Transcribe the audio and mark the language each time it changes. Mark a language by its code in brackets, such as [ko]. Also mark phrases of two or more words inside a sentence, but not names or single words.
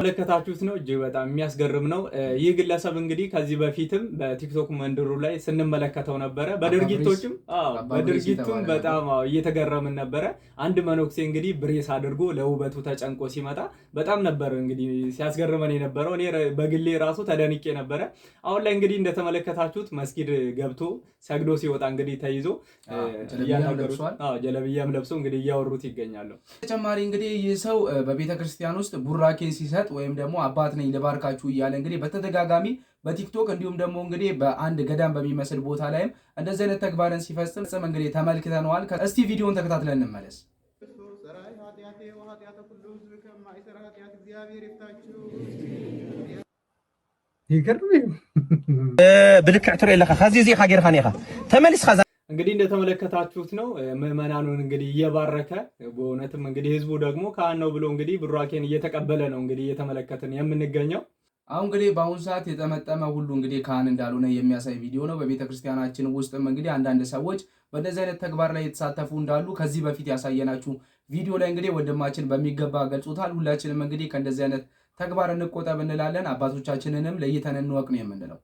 [am] ለከታችሁት ነው። እጅግ በጣም የሚያስገርም ነው። ይህ ግለሰብ እንግዲህ ከዚህ በፊትም በቲክቶክ መንደሩ ላይ ስንመለከተው ነበረ። በድርጊቱም በጣም እየተገረምን ነበረ። አንድ መነኩሴ እንግዲህ ብሬስ አድርጎ ለውበቱ ተጨንቆ ሲመጣ በጣም ነበር እንግዲህ ሲያስገርመን የነበረው። እኔ በግሌ ራሱ ተደንቄ ነበረ። አሁን ላይ እንግዲህ እንደተመለከታችሁት መስጊድ ገብቶ ሰግዶ ሲወጣ እንግዲህ ተይዞ ጀለብያም ለብሶ እንግዲህ እያወሩት ይገኛሉ። ተጨማሪ እንግዲህ ይህ ሰው በቤተክርስቲያን ውስጥ ቡራኬን ሲሰጥ ወይም ደግሞ አባት ነኝ ልባርካችሁ እያለ እንግዲህ በተደጋጋሚ በቲክቶክ እንዲሁም ደግሞ እንግዲህ በአንድ ገዳም በሚመስል ቦታ ላይም እንደዚህ አይነት ተግባርን ሲፈጽም እንግዲህ ተመልክተነዋል። እስቲ ቪዲዮን ተከታትለን እንመለስ። [ti] ብልክዕ ትርኢ ኣለካ ካዚ እዚ ካ ጌርካ ኔኻ ተመሊስካ [am] እንግዲህ እንደተመለከታችሁት ነው ምዕመናኑን እንግዲህ እየባረከ በእውነትም እንግዲህ ህዝቡ ደግሞ ካህን ነው ብሎ እንግዲህ ብራኬን እየተቀበለ ነው እንግዲህ እየተመለከትን የምንገኘው። አሁን እንግዲህ በአሁኑ ሰዓት የጠመጠመ ሁሉ እንግዲህ ካህን እንዳልሆነ የሚያሳይ ቪዲዮ ነው። በቤተክርስቲያናችን ውስጥም እንግዲህ አንዳንድ ሰዎች በእንደዚህ አይነት ተግባር ላይ የተሳተፉ እንዳሉ ከዚህ በፊት ያሳየናችሁ ቪዲዮ ላይ እንግዲህ ወንድማችን በሚገባ ገልጾታል። ሁላችንም እንግዲህ ከእንደዚህ አይነት ተግባር እንቆጠብ እንላለን። አባቶቻችንንም ለይተን እንወቅ ነው የምንለው።